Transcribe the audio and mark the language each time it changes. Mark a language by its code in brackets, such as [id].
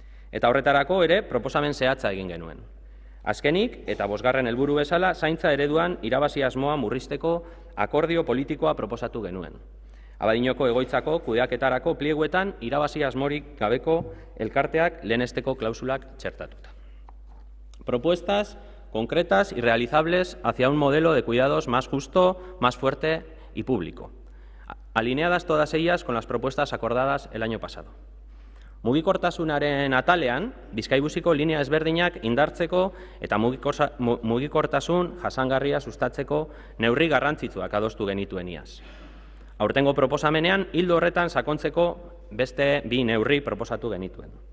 [eu] Eta horretarako ere proposamen zehatza egin genuen. Azkenik, eta 5. helburu bezala, zaintza ereduan irabazi asmoa murrizteko akordio politikoa proposatu genuen. Abadinoko egoitzako kudeaketarako plieguetan irabazi asmorik gabeko elkarteak lehenesteko klausulak txertatuta. [es] Propuestas concretas y realizables hacia un modelo de cuidados más justo, más fuerte y público, alineadas todas ellas con las propuestas acordadas el año pasado. [eu] Mugikortasunaren atalean, Bizkaibusiko linea ezberdinak indartzeko eta mugikortasun jasangarria sustatzeko neurri garrantzitsuak adostu genituen iaz. Aurtengo proposamenean, ildo horretan sakontzeko beste 2 neurri proposatu genituen.